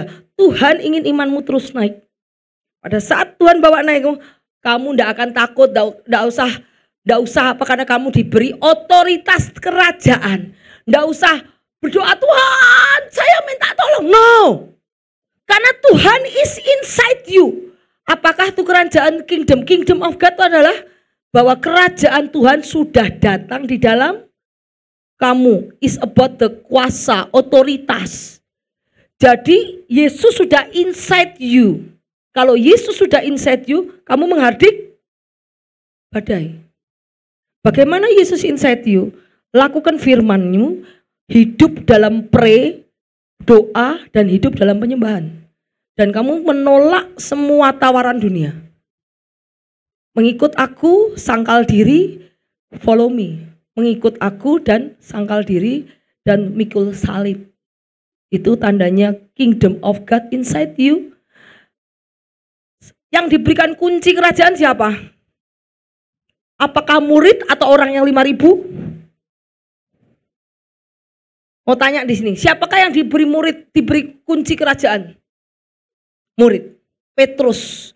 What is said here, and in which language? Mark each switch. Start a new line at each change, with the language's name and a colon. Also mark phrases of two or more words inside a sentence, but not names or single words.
Indonesian: Tuhan ingin imanmu terus naik. Pada saat Tuhan bawa naik, kamu enggak akan takut, enggak usah apa, karena kamu diberi otoritas kerajaan. Enggak usah berdoa, Tuhan saya minta tolong.
English: No.
Indonesian: Karena Tuhan
English: is inside you.
Indonesian: Apakah itu kerajaan
English: kingdom of God
Indonesian: itu adalah bahwa kerajaan Tuhan sudah datang di dalam kamu.
English: Is about the
Indonesian: kuasa, otoritas. Jadi Yesus sudah
English: inside you.
Indonesian: Kalau Yesus sudah
English: inside you,
Indonesian: kamu menghardik badai. Bagaimana Yesus
English: inside you?
Indonesian: Lakukan firman-Mu, hidup dalam doa, dan hidup dalam penyembahan. Dan kamu menolak semua tawaran dunia. Mengikut aku, sangkal diri,
English: Follow me,
Indonesian: mengikut aku dan sangkal diri dan mikul salib. Itu tandanya
English: kingdom of God inside you.
Indonesian: Yang diberikan kunci kerajaan siapa? Apakah murid atau orang yang 5.000? Mau tanya di sini, siapakah yang diberi murid, diberi kunci kerajaan? Murid. Petrus.